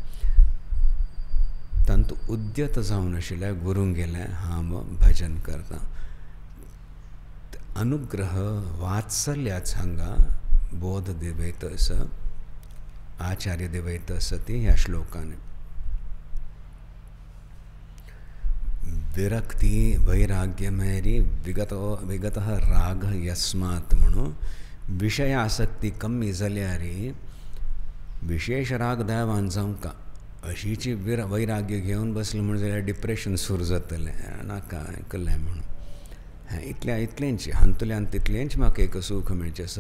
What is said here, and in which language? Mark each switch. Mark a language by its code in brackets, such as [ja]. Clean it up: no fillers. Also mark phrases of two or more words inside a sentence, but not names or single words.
[kok] तांतू उद्यत जावन आशिल्ले गुरूंगेले हांव भजन करता अनुग्रह वात्सल्याच हांगा बोध दिवयत आसा आचार्य दिवयत आसा ती ह्या श्लोकान विरक्ती वैराग्य मेरी [sa] विगत राग यस्मात [kok] म्हणून विषय आसक्ती कमी जाल्यार विशेष राग देवान जावं का अशीची वैराग्य घेवन बसलो म्हण जाल्यार डिप्रेशन सुरू जातलें नाका हें केलें म्हणून इतलेंच हांतुल्यान तितलेंच म्हाका एक सूख मेळचें आसा